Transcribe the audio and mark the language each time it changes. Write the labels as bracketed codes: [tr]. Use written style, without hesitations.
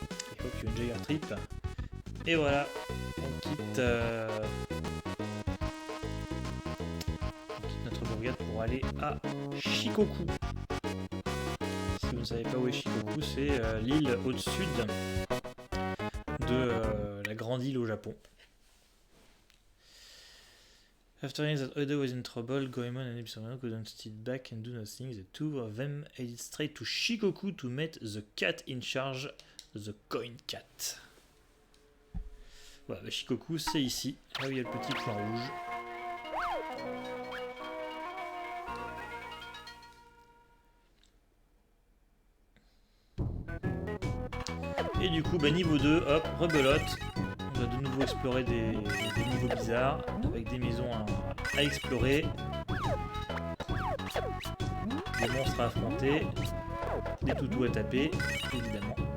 [fr] Il faut que tu aies une Jagger Trip. Et voilà, on quitte notre bourgade pour aller à Shikoku. Si vous ne savez pas où est Shikoku, c'est l'île au-dessus de la grande île au Japon. [en] After hearing that Oda was in trouble, Goemon and Ipsumano couldn't sit back and do nothing. The two of them headed straight to Shikoku to meet the cat in charge, the Coin Cat. [fr] Voilà, bah Shikoku, c'est ici, là où il y a le petit point rouge. Et du coup, bah, niveau 2, hop, rebelote. On va de nouveau explorer des niveaux bizarres, avec des maisons à explorer, des monstres à affronter, des toutous à taper, évidemment.